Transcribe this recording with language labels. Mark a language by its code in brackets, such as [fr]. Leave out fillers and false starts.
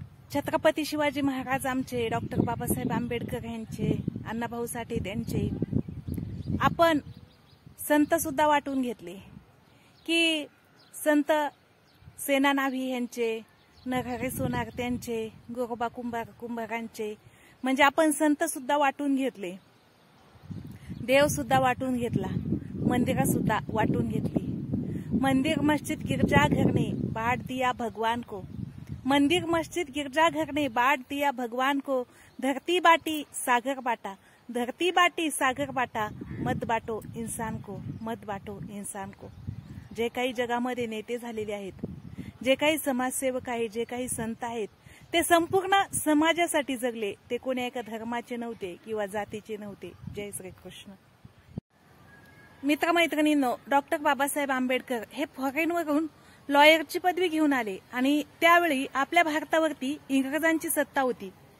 [mr] छत्रपती शिवाजी महाराज आमचे, डॉक्टर बाबासाहेब आंबेडकर यांचे, अण्णाभाऊ साठे त्यांचे, आपण संत सुद्धा वाटून घेतले की संत सेना नाव्ही यांचे, नरहरी सोनार त्यांचे, गोरोबा कुंभारांचे, म्हणजे आपण संत सुद्धा वाटून घेतले, देव सुद्धा वाटून घेतला, मंदिरं सुद्धा वाटून घेतली। [hi] मंदिर मस्जिद गिरजाघर ने बांट दिया भगवान को, मंदिर मस्जिद गिरजाघर ने बांट दिया भगवान को, धरती बाटी सागर बाटा, धरती बाटी सागर बाटा, मत बाटो इंसान को, मत बाटो इंसान को। [mr] जे काही जगामध्ये नेते झालेले आहेत, जे काही समाजसेवक आहेत, जे काही संत आहेत, ते संपूर्ण समाजासाठी जगले। ते कोणी एका धर्माचे नव्हते किंवा जातीचे नव्हते। जय श्री कृष्ण। मित्रमैत्रिणींनो, डॉक्टर बाबासाहेब आंबेडकर हे फॉरेनवरून लॉयरची पदवी घेऊन आले आणि त्यावेळी आपल्या भारतावरती इंग्रजांची सत्ता होती।